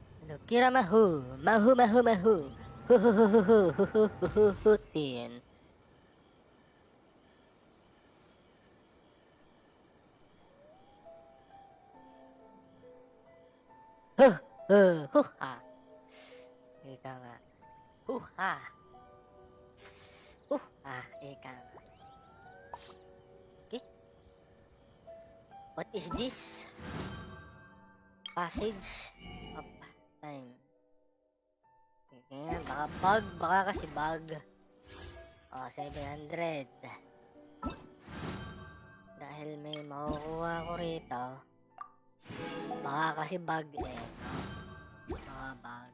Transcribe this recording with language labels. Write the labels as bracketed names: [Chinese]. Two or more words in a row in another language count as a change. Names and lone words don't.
[Filipino] Kira mahu, mahu mahu mahu. Hu hu hu hu hu hu hu hu hu hutin. Huh, ha. Ika nga. Ha. Ha, ika nga. [English] Okay. What is this? Passage of time. [Filipino] Okay, baka kasi bug. 700. Dahil may makukuha ko rito. Baka kasi bug eh. Baka bug.